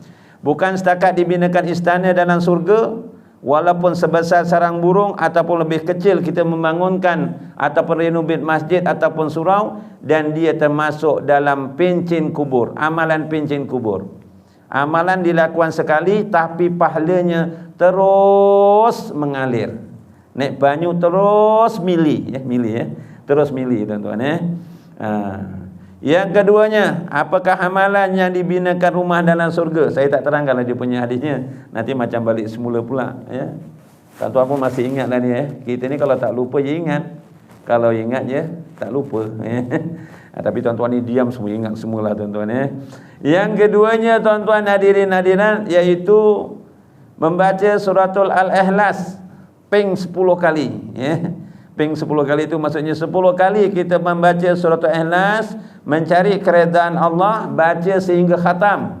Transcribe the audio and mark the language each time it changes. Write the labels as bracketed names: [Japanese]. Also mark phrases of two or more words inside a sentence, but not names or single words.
[Malay] Bukan setakat dibinakan istana dalam surga, walaupun sebesar sarang burung ataupun lebih kecil, kita membangunkan ataupun renovate masjid ataupun surau, dan dia termasuk dalam pencen kubur, amalan pencen kubur. Amalan dilakukan sekali tapi pahalanya terus mengalir. [Javanese] Naik banyu terus mili terus mili [Malay] tuan-tuan Yang keduanya, apakah amalan yang dibinakan rumah dalam surga? Saya tak terangkanlah dia punya hadisnya, nanti macam balik semula pula ya. Tuan-tuan pun masih ingat lah ni Kita ni kalau tak lupa je ingat, kalau ingat je tak lupa Tapi tuan-tuan ni diam semua, ingat semualah tuan-tuan Yang keduanya tuan-tuan hadirin hadirat, iaitu membaca suratul Al-Ikhlas ping 10 kali Ping 10 kali itu maksudnya 10 kali kita membaca suratul Ikhlas, mencari keredaan Allah, baca sehingga khatam.